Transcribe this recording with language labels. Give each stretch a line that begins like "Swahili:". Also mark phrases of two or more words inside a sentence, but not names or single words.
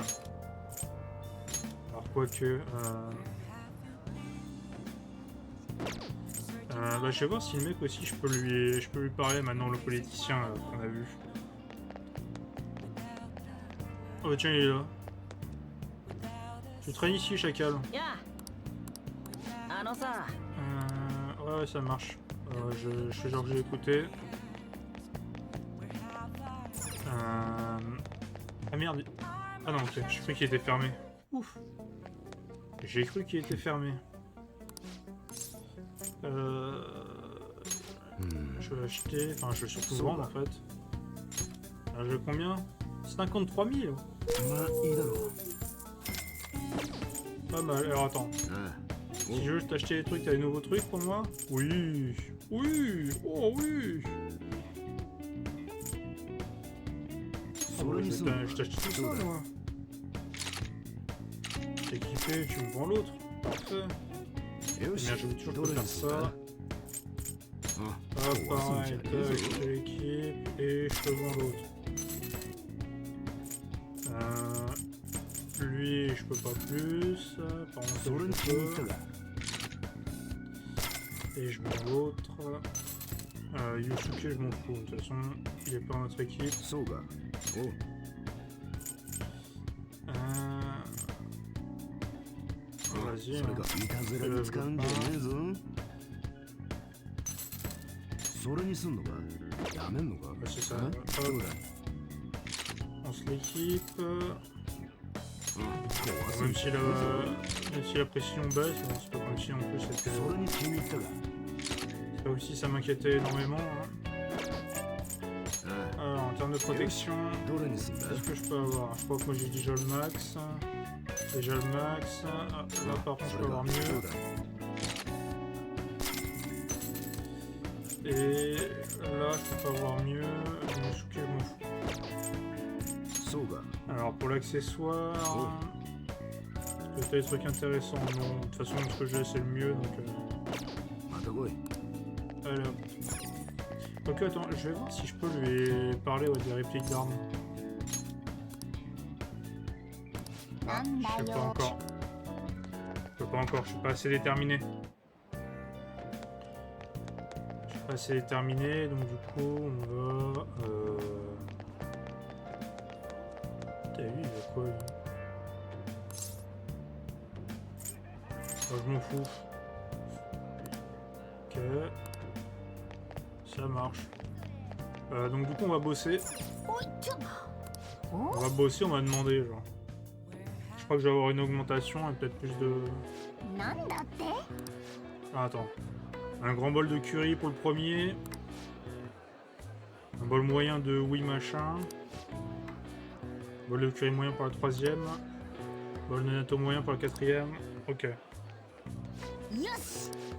French: Alors, quoique... bah, je vais voir si le mec aussi, je peux lui parler maintenant, le politicien qu'on a vu. Oh bah tiens, il est là. Tu traînes ici, chacal.
Japanese: やあのさ
French: Ouais, ça marche. Je fais genre que j'ai écouté. Ah merde. Ah non, ok. J'ai cru qu'il était fermé. Ouf. J'ai cru qu'il était fermé. Je vais acheter. Enfin, je vais surtout vendre en fait. Alors, je veux combien? 53 000.
Japanese: まあいいだろう
French: Pas mal. Alors attends. あ Si je veux t'acheter des trucs, t'as des nouveaux trucs pour moi? Oui. Oui. Oh oui. あ Ah,
Japanese: そ
French: bah,
Japanese: れにすんの
French: je t'achète tout ça, moi. T'es équipé, tu me vends l'autre. Parfait.
Japanese: よし
French: Bien, je veux toujours
Japanese: ど
French: te
Japanese: れ
French: faire
Japanese: にするか
French: ça.
Japanese: な
French: Hop, pareil, tac, je l'équipe et je te vends l'autre. Lui, je peux pas plus. Par contre,
Japanese: それ
French: ça,
Japanese: に
French: je
Japanese: 気に入った
French: peux.
Japanese: が
French: Et je vends l'autre. Yusuke, je m'en fous. De toute façon, il est pas dans notre équipe.
Japanese: そうかおう
French: Vas-y.
Japanese: それが
French: Hein.
Japanese: いたずらに使うんじゃねえぞそれにすんのかやめんのか
French: Bah, c'est ça. あ Hop,
Japanese: そうだ
French: on se l'équipe.
Japanese: 壊す
French: Même si la pression baisse, bon, c'est pas comme si en plus c'était.
Japanese: それに気に入ったが
French: Ça aussi, ça m'inquiétait énormément. Hein. あ Alors, en termes de protection,
Japanese: あどれにすんだ
French: qu'est-ce que je peux avoir? Je crois que moi j'ai déjà le max. Déjà le max. Ah, là par contre, je
Japanese: そ
French: peux
Japanese: れが
French: avoir
Japanese: そう
French: mieux.
Japanese: だ
French: Et là, je peux pas avoir mieux. Yusuke, je m'en fous.
Japanese: そうか
French: Alors, pour l'accessoire. Peut-être des trucs intéressants. Non, de toute façon, ce que j'ai, c'est le mieux. Donc,
Japanese: また来い
French: allez hop. Ok, attends, je vais voir si je peux lui parler des répliques d'armes. Ah, je sais pas encore. Je peux pas encore, je suis pas assez déterminé. Je suis pas assez déterminé, donc du coup, on va... T'as vu, il a quoi, lui? Oh, je m'en fous. Ok. Ça marche. Donc du coup, on va bosser.
Japanese: おいちょ
French: On va bosser, on va demander, genre. Je crois que je vais avoir une augmentation et peut-être plus de...
Japanese: なんだって
French: Ah, attends. Un grand bol de curry pour le premier. Un bol moyen de oui machin. Bol de curry moyen pour la troisième. Bol de natto moyen pour la quatrième. Ok.
Japanese: よし